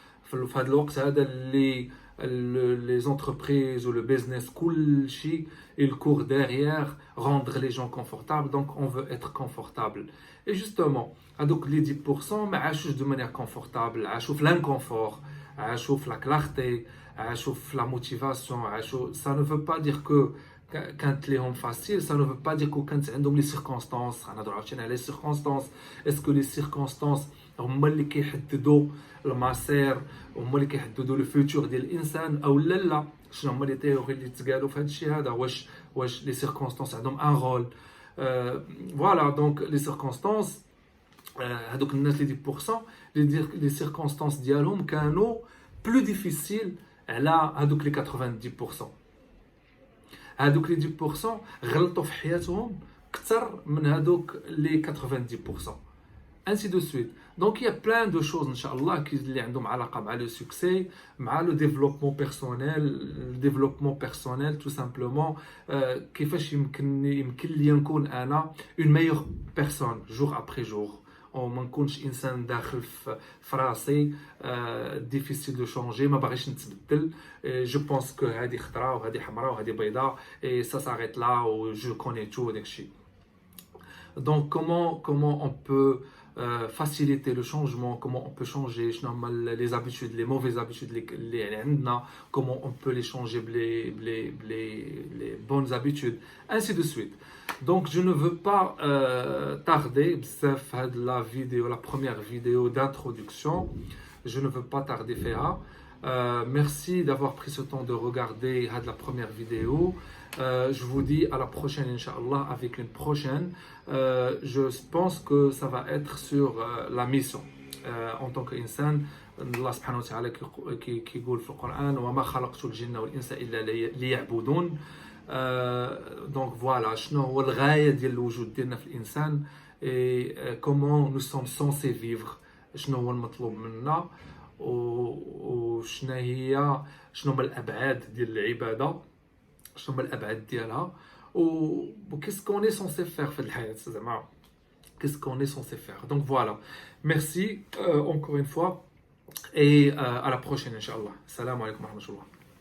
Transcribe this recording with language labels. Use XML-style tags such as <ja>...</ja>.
<ar>في هذا الوقت هذا اللي</ar> <fr>les entreprises ou le business</fr> <ar>كل شيء</ar> <fr>il court derrière rendre les gens confortables, donc on veut être confortable. Et justement, donc les 10%</fr> <ar>ما عاشوش</ar> <fr>de manière confortable,</fr> <ar>عاشوا في</ar> <fr>l'inconfort, عاشوا في la clarté, عاشوا في la motivation, عاشوا. Ça ne veut pas dire que</fr> <ar>كانت ليهم</ar> <fr>facile, ça ne veut pas dire que</fr> <ar>كانت عندهم</ar> <fr>les circonstances.</fr> <ar>غنهضروا عاوتاني على les circonstances.</ar> <fr>Est-ce que les circonstances</fr> <ar>هما اللي كيحددوا المسار، هما اللي كيحددوا لو فيوتور ديال الانسان او لا؟ شنو هما لي تيوري اللي تقالوا في هذا الشيء هذا؟ واش لي سيركونستانس عندهم ان رول؟ فوالا دونك لي سيركونستانس هذوك الناس اللي 10% لي سيركونستانس ديالهم كانوا بلو ديفيسيل على هذوك لي 90%. هذوك لي 10% غلطوا في حياتهم اكثر من هذوك لي 90%.</ar> <fr>ainsi de suite. Donc il y a plein de choses inchallah qui</fr> <ar>اللي عندهم علاقه مع</ar> <fr>le succès, مع le développement personnel tout simplement.</fr> <ar>كيفاش يمكن لي نكون انا</ar> <fr>une meilleure personne jour après jour.</fr> <ar>وما نكونش انسان داخل في راسي</ar> <fr>difficile de changer،</fr> <ar>ما باغيش نتبدل.</ar> <fr>je pense que</fr> <ar>هذه خضراء وهذه حمراء وهذه بيضاء</ar> <fr>et ça s'arrête là ou je connais tout داكشي. Donc comment on peut faciliter le changement, comment on peut changer les habitudes, les mauvaises habitudes les عندنا, comment on peut les changer les bonnes habitudes, ainsi de suite. Donc je ne veux pas tarder la vidéo, la première vidéo d'introduction, je ne veux pas tarder faire. Merci d'avoir pris ce temps de regarder la première vidéo. Je vous dis à la prochaine, Inch'Allah, avec une prochaine. Je pense que ça va être sur la mission. En tant qu'insan, Allah subhanahu wa ta'ala qui</fr> <ar>يقول في القرآن وما خلقت الجن والإنس إلا ليعبدون. Donc voilà, شنو هو الغاية ديال الوجود ديالنا في الإنسان</ar> <fr>et comment nous sommes censés vivre.</fr> <ar>شنو هو المطلوب منا وشنو هما الأبعاد ديال العبادة.</ar> <fr>شنو هما الابعاد ديالها و qu'est-ce qu'on est censé faire</fr> <ar>في الحياه زعما</ar> <fr>qu'est-ce qu'on est censé faire. Donc voilà, merci encore une fois et à la prochaine Inch'Allah. Salam alaikum wa rahmatullah.</fr>